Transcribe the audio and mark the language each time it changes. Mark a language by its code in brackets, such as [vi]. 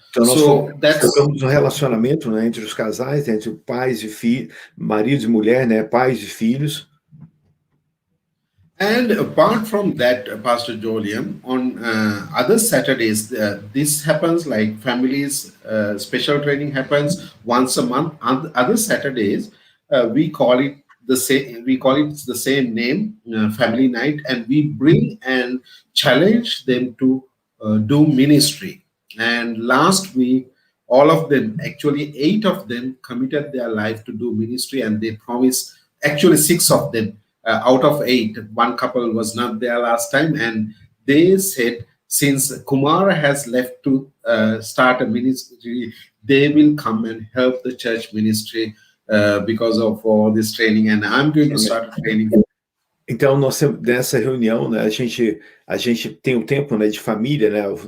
[pt] Então nós focamos no relacionamento, né, entre os casais, entre pais e filhos, marido e mulher, né, pais e filhos. [en] And apart from that, Pastor Jolium, on other Saturdays, this happens like families, special training happens once a month. On other Saturdays, we call it the same name, family night, and we bring and challenge them to do ministry. And last week, all of them, actually 8 of them, committed their life to do ministry, and they promised, actually 6 of them, out of 8, one couple was not there last time, and they said, since Kumara has left to start a ministry, they will come and help the church ministry because of all this training, and I'm going to start training. [pt] Então, nessa reunião, né, a gente tem um tempo, né, de família, né,